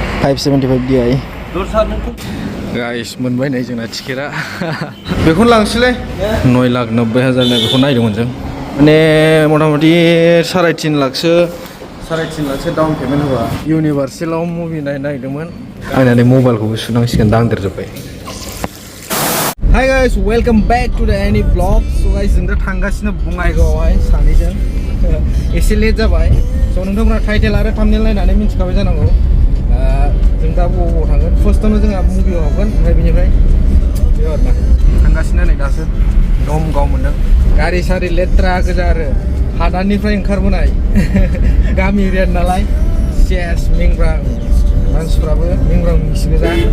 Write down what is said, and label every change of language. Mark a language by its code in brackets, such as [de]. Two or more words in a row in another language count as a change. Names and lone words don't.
[brx] 575 DI गाइस मोनबाय नै जोंना टिकेटआ बेखौनो लांसैलै 9,90,000 बेखौ नायदोंमोन जों माने मथा मथि 3.5 लाखसो [en] down payment [brx] होबा इउनिभार्सेलाव मुभि नायदोंमोन आंना नै मबाइलखौबो सुनांसिगोन दांदेरजोब्बाय [en] hi guys welcome back to the Ani vlog so [brx] गाइस जों दा थांगासिनो बङाइगावआवहाय सानैजों एसे लेट जाबाय स' नोंथांमोना टाइटेल आरो थाम्बनेल नायनानै मिन्थिखाबाय जानांगौ जों दा बबाव थांगोन फार्स्टआवनो जोंहा मुभियाव हाबगोन ओमफ्राय बेनिफ्राय बेयाव आरोना थांगासिनो नै दासो दमगाव मोनदों गारि सारि लेथ्रा गोजा आरो हादाननिफ्राय ओंखारबोनाय गामि एरिया नालाय सेस मेंग्रां मानसिफ्राबो मेंग्रां मिसि गोजा